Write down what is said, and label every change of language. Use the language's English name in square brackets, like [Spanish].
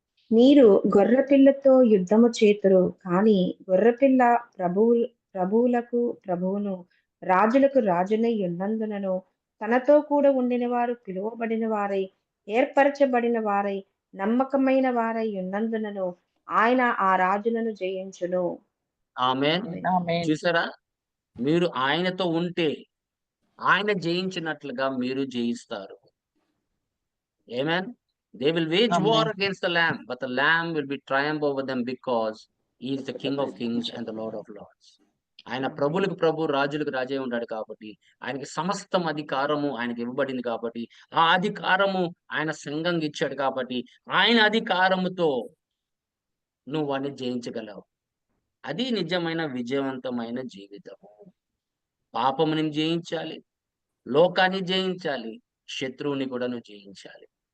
[Telugu] మీరు గొర్రెపిల్లతో యుద్ధము చేతురు, కానీ గొర్రెపిల్ల ప్రభువులకు ప్రభువును, రాజులకు రాజునై ఉన్నందునను తనతో కూడా ఉండిన వారు పిలువబడిన వారై, ఏర్పరచబడిన వారై, నమ్మకమైన వారై ఉన్నందునను ఆయన ఆ రాజులను జయించును. ఆమేన్. ఆమేన్. చూసారా? మీరు ఆయనతో ఉంటే ఆయన జయించినట్లుగా మీరు జయిస్తారు. [English] ఆమేన్. They will wage Amen. war against the lamb, but the lamb will be triumph over them because he is the King of kings and the Lord of lords. [Telugu] ఆయన ప్రభులకు ప్రభు, రాజులకు రాజే ఉన్నాడు కాబట్టి, ఆయనకి సమస్తం అధికారము ఆయనకి ఇవ్వబడింది కాబట్టి, ఆ అధికారము ఆయన సంఘంగా ఇచ్చాడు కాబట్టి, ఆయన అధికారముతో నువ్వు వాడిని జయించగలవు. అది నిజమైన విజయవంతమైన జీవితము. పాపముని జయించాలి, లోకాన్ని జయించాలి, శత్రువుని కూడా నువ్వు జయించాలి.